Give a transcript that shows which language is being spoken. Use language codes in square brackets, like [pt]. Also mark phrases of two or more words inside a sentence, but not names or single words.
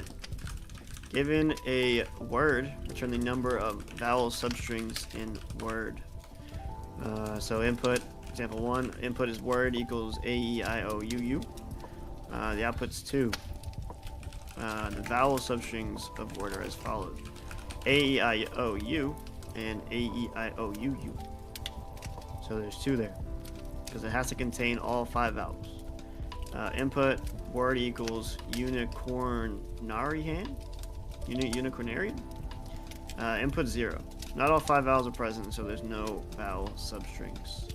[en] Given a word, return the number of vowel substrings in word. So input, example 1, input is word equals A, E, I, O, U, U. The output's 2. The vowel substrings of word are as follows: A, E, I, O, U, and A, E, I, O, U, U. So there's 2 there, because it has to contain all 5 vowels. Input word equals unicornarian. Unicornarian. Input 0. Not all 5 vowels are present, so there's no vowel substrings.